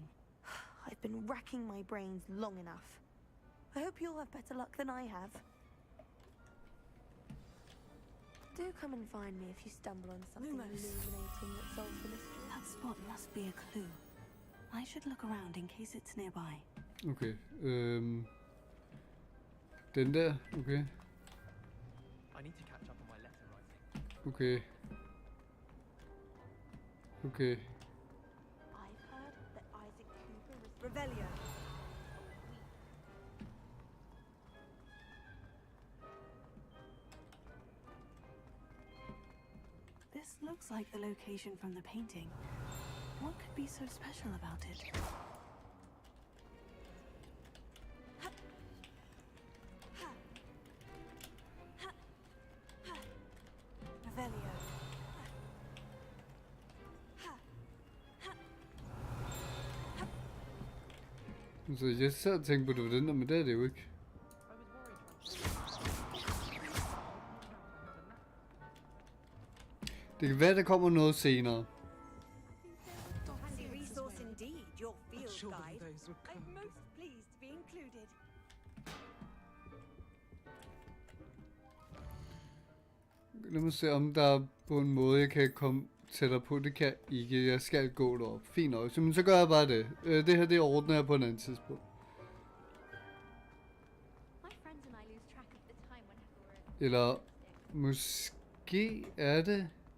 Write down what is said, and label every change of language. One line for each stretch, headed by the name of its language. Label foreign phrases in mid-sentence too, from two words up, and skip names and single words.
English: I've been racking my brains long enough. I hope you'll have better luck than I have. Do come and find me if you stumble on something illuminating that solves the mystery. That spot must be a clue. I should look around in case it's nearby.
Danish: Okay. Den der. Okay.
English: I need to catch up on my letter writing. Okay. Okay. I've heard that Isaac Cooper is Revelio. This looks like the location from the painting. What could be so special about it? Revelio.
Danish: Så jeg sad og tænkte på, det var den der, men det er det jo ikke. Det kan være, der kommer noget senere.
English: Handy resource indeed, your field guide. I'm most pleased to be included.
Danish: Lad mig se, om der er på en måde, jeg kan komme tættere på. Det kan jeg ikke. Jeg skal gå derop. Fint nok. Men så gør jeg bare det. Det her, det ordner jeg på en anden tidspunkt. Eller måske er det...